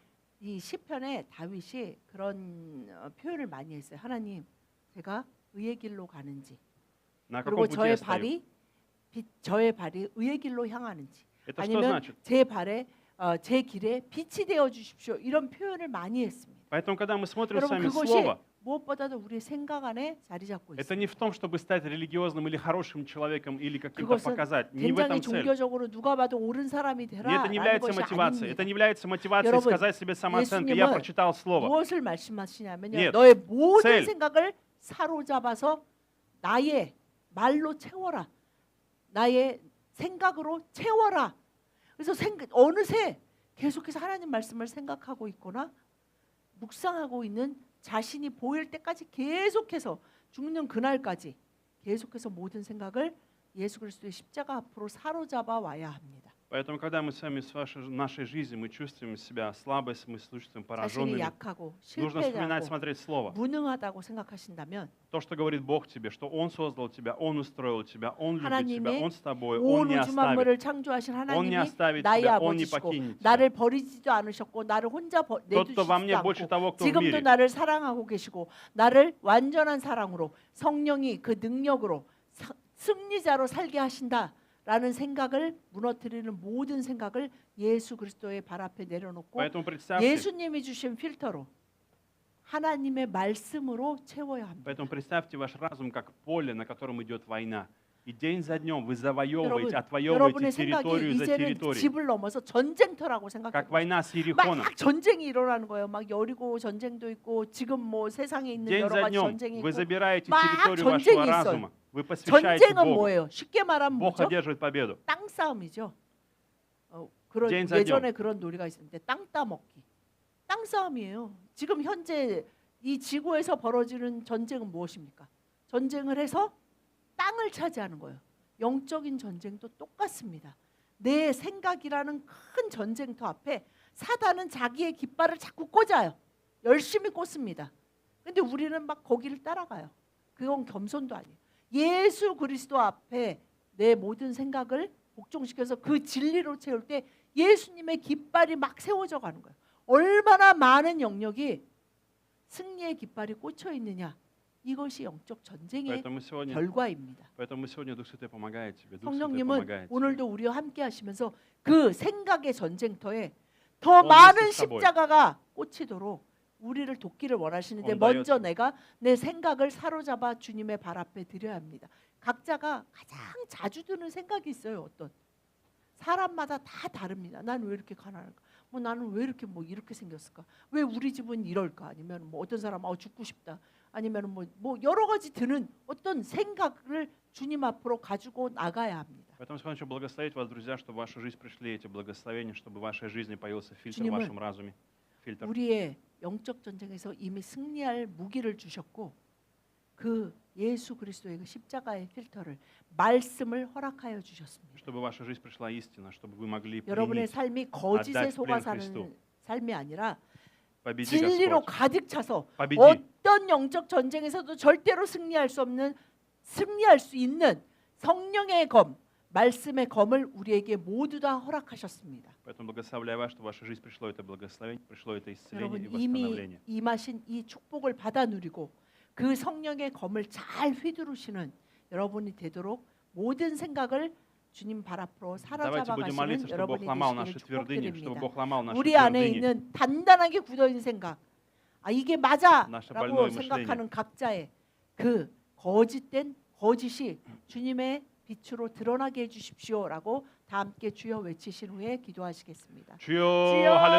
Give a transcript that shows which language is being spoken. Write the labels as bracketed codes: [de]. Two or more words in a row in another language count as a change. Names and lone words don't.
[ko] 이 시편에 다윗이 그런 표현을 많이 했어요. 하나님, 제가 의의 길로 가는지 [ru] На [ko] 그리고 [ru] каком пути я [ko] 저의 [ru] стою? [ko] 저의 발이 의의 길로 향하는지 [ru] Это что [ko] 아니면 [ru] значит? [ko] 제 길에 빛이 되어 주십시오. 이런 표현을 많이 했습니다. [ru] Поэтому, когда мы смотрим с [ko] 여러분 [ru] вами [ko] 그것이 [ru] Слово, [ko] 무엇보다도 우리의 생각 안에 자리 잡고 [ru] это [ko] 있습니다. [ru] не в том, чтобы стать религиозным или хорошим человеком, или каким-то [ko] 그것은 [ru] показать. Не в [ko] 굉장히 [ru] этом цель. [ko] 종교적으로 누가 봐도 옳은 사람이 [ru] И [ko] 되라 [ru] это не [ko] 라는 [ru] является [ko] 것이 [ru] мотивацией. Это [ko] 아닙니다. [ru] не является мотивацией [ko] 여러분, [ru] сказать себе самооценка. Я [ko] 예수님은 [ru] прочитал Слово. [ko] 무엇을 말씀하시냐면요. [ru] Нет. [ko] 너의 모든 [ru] цель. [ko] 생각을 사로잡아서 나의 말로 채워라. 나의 생각으로 채워라. 그래서 어느새 계속해서 하나님 말씀을 생각하고 있거나 묵상하고 있는 자신이 보일 때까지 계속해서 죽는 그날까지 계속해서 모든 생각을 예수 그리스도의 십자가 앞으로 사로잡아 와야 합니다. [ru] Поэтому, когда мы с вами в нашей жизни, мы чувствуем себя слабость, мы чувствуем [ko] 자신이 [ru] пораженными, [ko] 약하고 [ru] нужно вспоминать, [ko] 실패하고 [ru] смотреть Слово. [ko] 무능하다고 생각하신다면 [ru] То, что говорит Бог тебе, что Он создал тебя, Он устроил тебя, Он любит тебя, [ko] 하나님의 [ru] Он с тобой, [ko] 온 [ru] Он не [ko] 우주 [ru] оставит. [ko] 만물을 창조하신 [ru] Он [ko] 하나님이 [ru] не оставит [ko] 나의 [ru] тебя, Он не [ko] 아버지시고 [ru] покинет тебя. [ko] 나를 버리지도 않으셨고 나를 혼자 [ru] Тот, [ko] 내두시지도 [ru] кто во мне больше [ko] 않고 [ru] того, кто в [ko] 지금도 [ru] мире. [ko] 나를 사랑하고 계시고 나를 완전한 사랑으로 성령이 그 능력으로 승리자로 살게 하신다라는 생각을 무너뜨리는 모든 생각을 예수 그리스도의 발 앞에 내려놓고 [ru] Поэтому представьте, [ko] 예수님이 주신 필터로 하나님의 말씀으로 채워야 합니다. [ru] поэтому представьте ваш разум как поле, на котором идет война. И день за днем вы завоевываете, [ko] 여러분의 [ru] отвоевываете [ko] 생각이 [ru] территорию за [ko] 이제는 [ru] территорией. [ko] 집을 넘어서 전쟁터라고 [ru] Как [ko] 생각해요. [ru] война с Иерихоном. [ko] 막 전쟁이 일어나는 거예요. 막 여리고 전쟁도 있고 지금 뭐 세상에 있는 [ru] День [ko] 여러 [ru] за [ko] 가지 [ru] днем [ko] 전쟁이 [ru] вы [ko] 있고 [ru] забираете [ko] 막 [ru] территорию [ko] 전쟁이 [ru] вашего [ko] 있어요. [ru] разума. Вы посвящаете [ko] 전쟁은 [ru] Богу. [ko] 뭐예요? 쉽게 말하면 [ru] Бог [ko] 뭐죠? [ru] одерживает победу. [ko] 땅 싸움이죠. 그런 [ru] день за [ko] 예전에 그런 놀이가 있었는데 땅 따먹기. 땅 싸움이에요. 지금 현재 이 지구에서 벌어지는 전쟁은 무엇입니까? 전쟁을 해서 땅을 차지하는 거예요. 영적인 전쟁도 똑같습니다. 내 생각이라는 큰 전쟁터 앞에 사단은 자기의 깃발을 자꾸 꽂아요. 열심히 꽂습니다. 근데 우리는 막 거기를 따라가요. 그건 겸손도 아니에요. 예수 그리스도 앞에 내 모든 생각을 복종시켜서 그 진리로 채울 때 예수님의 깃발이 막 세워져 가는 거예요. 얼마나 많은 영역이 승리의 깃발이 꽂혀 있느냐. 이것이 영적 전쟁의 결과입니다. [ru] Поэтому сегодня Дух Святой помогает тебе. Дух Святой [ko] 성령님은 [ru] помогает тебе. [ko] 오늘도 우리와 함께 하시면서 그 생각의 전쟁터에 더 많은 십자가가 꽂히도록 우리를 돕기를 원하시는데 먼저 내가 내 생각을 사로잡아 주님의 발 앞에 드려야 합니다. 각자가 가장 자주 드는 생각이 있어요. 어떤 사람마다 다 다릅니다. 난 왜 이렇게 가난할까? 뭐 나는 왜 이렇게 뭐 이렇게 생겼을까? 왜 우리 집은 이럴까? 아니면 뭐 어떤 사람은 죽고 싶다. 아니면 뭐 여러 가지 드는 어떤 생각을 주님 앞으로 가지고 나가야 합니다. [ru] Поэтому я хочу благословить вас, друзья, чтобы в вашу жизнь пришли эти благословения, чтобы в вашей жизни появился фильтр в вашем разуме. Фильтр. [ko] 우리의 영적 전쟁에서 이미 승리할 무기를 주셨고 그 예수 그리스도의 그 십자가의 필터를 말씀을 허락하여 주셨습니다. [ru] Чтобы в вашу жизнь пришла истина, чтобы вы могли [ko] 여러분의 [ru] принять, [ko] 삶이 거짓에 [ru] отдать [ko] 속아 [ru] плен [ko] 사는 [ru] Христу. [ko] 삶이 아니라 [ru] Победи [ko] 진리로 [ru] Господь. [ko] 가득 차서 [ru] Победи. [ko] 어떤 영적 전쟁에서도 절대로 승리할 수 있는 성령의 검, 말씀의 검을 우리에게 모두 다 허락하셨습니다. [ru] Поэтому благословляю вас, что в вашу жизнь пришло это благословение, пришло это исцеление [ko] 여러분 [ru] и [ko] 이미 [ru] восстановление. [ko] 임하신 이 축복을 받아 누리고 그 성령의 검을 잘 휘두르시는 여러분이 되도록 모든 생각을 주님 발 앞으로 [ru] Давайте [ko] 사로잡아 [ru] будем [ko] 가시는 [ru] молиться, чтобы Бог [ko] 여러분이 [ru] ломал [ko] 되시기를 [ru] наши твердыни, чтобы [ko] 축복드립니다. [ru] Бог ломал наши [ko] 우리 안에 [ru] твердыни. [ko] 있는 단단하게 굳어있는 생각, 이게 맞아라고 [ru] Наше больное [ko] 생각하는 각자의 그 거짓된 거짓이 주님의 빛으로 드러나게 해주십시오라고 다 함께 주여 외치신 후에 기도하시겠습니다. 주여, 할렐루야, слава,